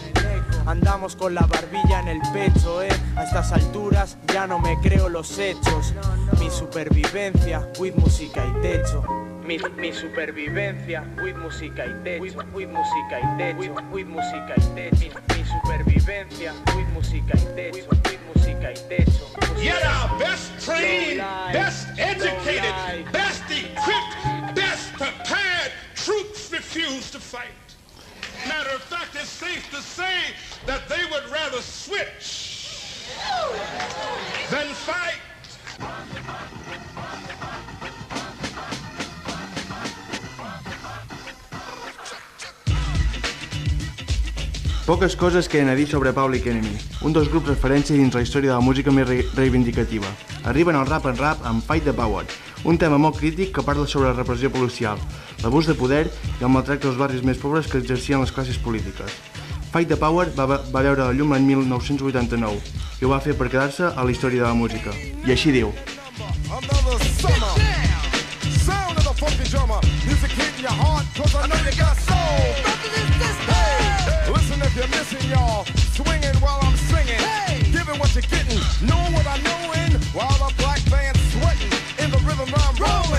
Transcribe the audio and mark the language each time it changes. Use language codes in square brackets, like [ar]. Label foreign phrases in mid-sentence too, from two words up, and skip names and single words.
[es] Andamos con la barbilla en el pecho, a estas alturas ya no me creo los hechos. Mi supervivencia, with música y techo. Mi supervivencia, with música y techo. With música y techo, with música y techo. Mi supervivencia, with música y techo. With música y techo. [en] Yet our best trained, best educated, best equipped, best prepared troops refuse to fight. Matter of fact, it's safe to say that they would rather switch than fight. [ca] Poques coses queden a dir sobre Public Enemy, un dels grups referència dins la història de la música més reivindicativa. Arriben al rap en rap amb Fight the Power, un tema molt crític que parla sobre la repressió policial, l'abús de poder i el maltracte dels barris més pobres que exercien les classes polítiques. Fight the Power va veure la llum l'any 1989 i ho va fer per quedar-se a la història de la música. I així diu: [en] Listen if you're missing, y'all. Swinging while I'm singing. Hey! Giving what you're getting. Knowing what I knowin'. While the black band's sweating. In the rhythm I'm rolling.